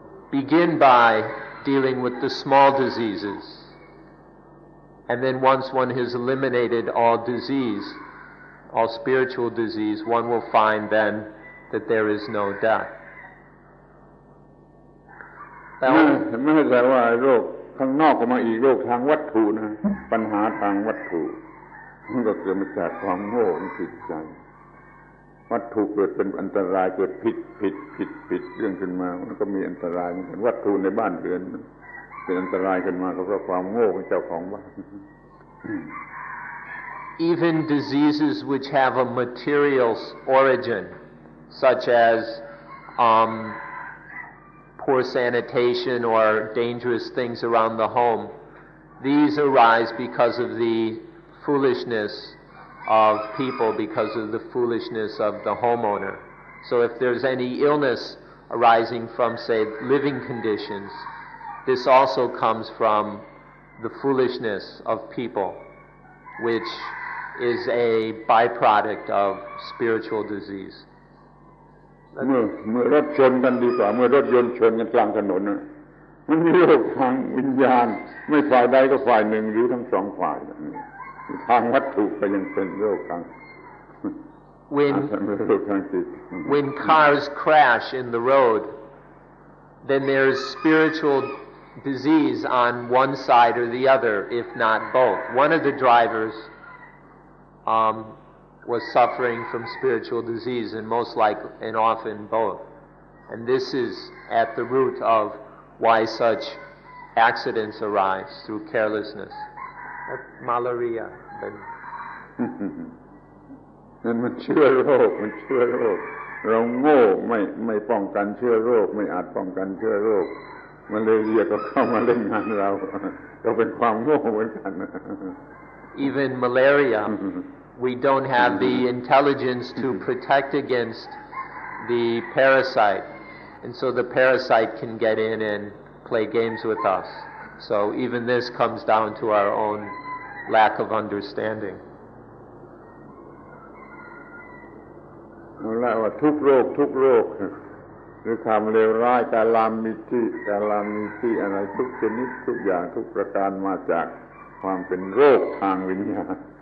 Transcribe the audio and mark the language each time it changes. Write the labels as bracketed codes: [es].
[en] Begin by dealing with the small diseases. And then once one has eliminated all disease, all spiritual disease, one will find then that there is no death. [th] ไม่ใช่ว่าโรคข้างนอกก็มาอีกโรคทางวัตถุนะปัญหาทางวัตถุมันก็เกิดมาจากความโง่ของจิตใจวัตถุเกิดเป็นอันตรายเกิดผิดเรื่องขึ้นมามันก็มีอันตรายเหมือนกันวัตถุในบ้านเรือนเป็นอันตรายขึ้นมาก็เพราะความโง่ของเจ้าของบ้าน [en] Even diseases which have a material origin, such as poor sanitation or dangerous things around the home, these arise because of the foolishness of people, because of the foolishness of the homeowner. So if there's any illness arising from, say, living conditions, this also comes from the foolishness of people, which is a byproduct of spiritual disease. [th] เมื่อรถชนกันดีกว่าเมื่อรถยนต์ชนกันกลางถนนมันมีโรคทางวิญญาณไม่ฝ่ายใดก็ฝ่ายหนึ่งหรือทั้งสองฝ่ายทางวัตถุก็ยังเป็นโรคทาง [en] When cars crash in the road, then there's spiritual disease on one side or the other, if not both. One of the drivers was suffering from spiritual disease, and most likely and often both. And this is at the root of why such accidents arise, through carelessness. Malaria. [th] มันเชื้อโรคเราโง่ไม่ป้องกันเชื้อโรคไม่อาจป้องกันเชื้อโรคมาเลเรียก็เข้ามาเล่นงานเราเป็นความโง่เหมือนกัน [en] Even malaria, we don't have the intelligence to protect against the parasite, and so the parasite can get in and play games with us. So even this comes down to our own lack of understanding. [th] เอาละว่าทุกโรคหรือความเลวร้ายกาลามิตี้อะไรทุกชนิดทุกอย่างทุกประการมาจากความเป็นโรคทางวิญญาณ